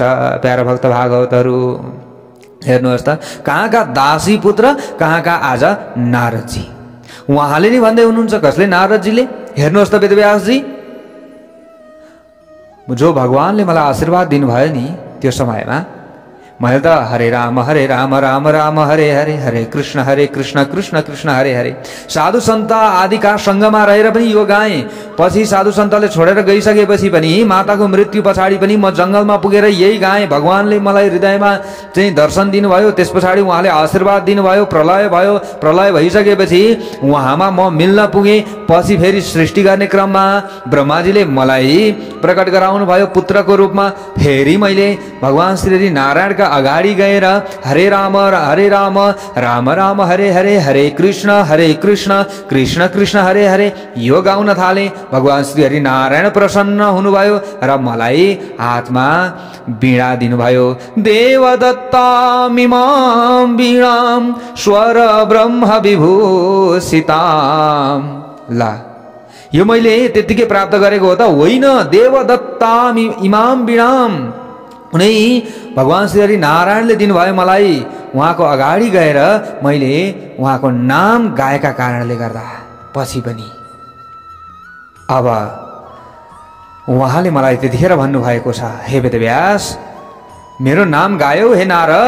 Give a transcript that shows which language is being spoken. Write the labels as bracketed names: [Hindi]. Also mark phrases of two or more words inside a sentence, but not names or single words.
[Nepali] प्यारा भक्त भागवतहरू हेर्नुहोस् त, कहाँका दासी पुत्र, कहाँका आज नारदजी। उहाँले नि भन्दै हुनुहुन्छ। कसले? नारदजीले। हेर्नुहोस् त वेदव्यासजी, जो भगवानले मलाई आशीर्वाद दिनुभयो नि त्यो समयमा मैले त [Sanskrit] हरे राम राम राम हरे हरे, हरे कृष्ण कृष्ण कृष्ण हरे हरे [Nepali] साधु सन्त आदिका सङ्गमा रहेर पनि यो गाएँ। पछि साधु सन्तले छोडेर गइसकेपछि पनि माताको मृत्यु पछाडि पनि म जङ्गलमा पुगेर यही गाएँ। भगवानले मलाई हृदयमा चाहिँ दर्शन दिनुभयो। त्यस पछाडि उहाँले आशीर्वाद दिनुभयो। प्रलय भयो। प्रलय भइसकेपछि उहाँमा म मिल्न पुगेँ। पछि फेरि सृष्टि गर्ने क्रममा ब्रह्माजीले मलाई प्रकट गराउनु भयो पुत्रको रूपमा। फेरि मैले भगवान श्री नारायणका अगाडि गएर [Sanskrit] हरे राम राम राम हरे हरे, हरे कृष्ण कृष्ण कृष्ण हरे हरे [Nepali] यो गाउन थाले। भगवान श्री हरि नारायण प्रसन्न हुनुभयो र मलाई हातमा वीणा दिनुभयो। [Sanskrit] देवदत्तामिमां वीणां स्वर ब्रह्म विभूषितां। [Nepali] ला, यो मैले त्यतिकै प्राप्त गरेको हो त होइन। [Sanskrit] देवदत्ताम इमां वीणां, [Nepali] उनै भगवान श्री हरि नारायणले दिनुभयो मलाई। उहाँको अगाडि गएर मैले उहाँको नाम गाएका कारणले गर्दा पछि पनि अब उहाँले मलाई त्यतिखेर भन्नुभएको छ, हे वेदव्यास, मेरो नाम गायौ हे नारद।